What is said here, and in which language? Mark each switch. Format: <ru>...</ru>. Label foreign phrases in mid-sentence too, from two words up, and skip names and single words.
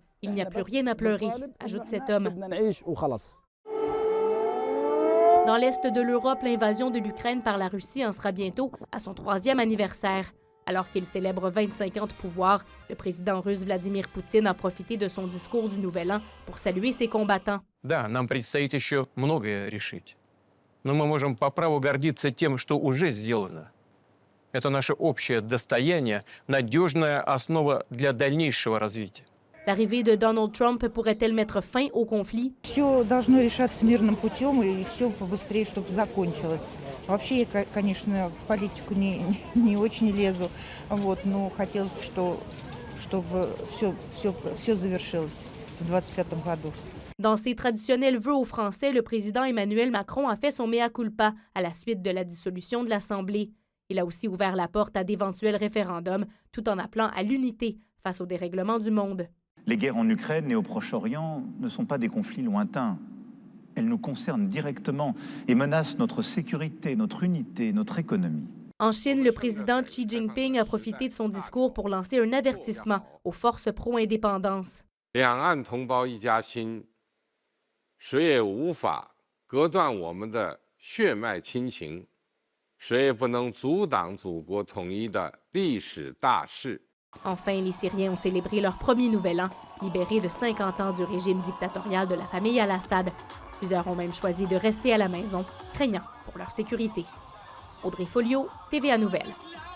<fr>Il n'y a plus rien à pleurer, ajoute cet homme. Dans l'est de l'Europe, l'invasion de l'Ukraine par la Russie en sera bientôt à son 3e anniversaire. Alors qu'il célèbre 25 ans de pouvoir, le président russe Vladimir Poutine a profité de son discours du Nouvel An pour saluer ses combattants.</fr> <ru>Да, нам предстоит еще многое решить. Но мы можем по праву гордиться тем, что уже сделано. Это наше общее достояние, надежная основа для дальнейшего развития.</ru> <fr>L'arrivée de Donald Trump pourrait-elle mettre fin au conflit?</fr> <ru>Все должно решаться мирным путем и все побыстрее, чтобы закончилось. Вообще, я, конечно, в политику не очень лезу, но хотелось бы, чтобы все завершилось в 2025 году.</ru> <fr>Dans ses traditionnels vœux aux Français, le président Emmanuel Macron a fait son</fr> <la>mea culpa</la> <fr>à la suite de la dissolution de l'Assemblée. Il a aussi ouvert la porte à d'éventuels référendums, tout en appelant à l'unité face au dérèglement du monde. Les guerres en Ukraine et au Proche-Orient ne sont pas des conflits lointains. Elles nous concernent directement et menacent notre sécurité, notre unité, notre économie. En Chine, le président Xi Jinping a profité de son discours pour lancer un avertissement aux forces pro-indépendance.</fr> <zh>两岸同胞一家亲，谁也无法隔断我们的血脉亲情。谁也不能阻挡祖国统一的历史大事。</zh> <fr>Enfin, les Syriens ont célébré leur premier Nouvel An, libérés de 50 ans du régime dictatorial de la famille Al-Assad. Plusieurs ont même choisi de rester à la maison, craignant pour leur sécurité. Audrey Folio, TVA Nouvelles.</fr>